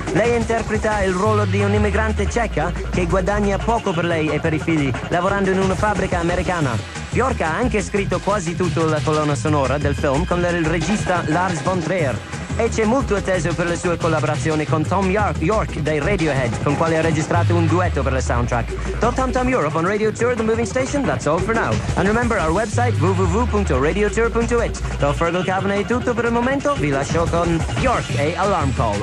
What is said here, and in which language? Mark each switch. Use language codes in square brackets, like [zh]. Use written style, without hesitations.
[it] Lei interpreta il ruolo di un'immigrante ceca che guadagna poco per lei e per i figli, lavorando in una fabbrica americana. Björk ha anche scritto quasi tutta la colonna sonora del film con il regista Lars von Trier. E c'è molto atteso per le sue collaborazioni con Tom York dei Radiohead, con quale ha registrato un duetto per la soundtrack. [en] TamTam Europe on Radio Tour, the moving station, that's all for now. And remember our website www.radiotour.it. [it] Da Fergal Cavan è tutto per il momento, vi lascio con York e Alarm Call.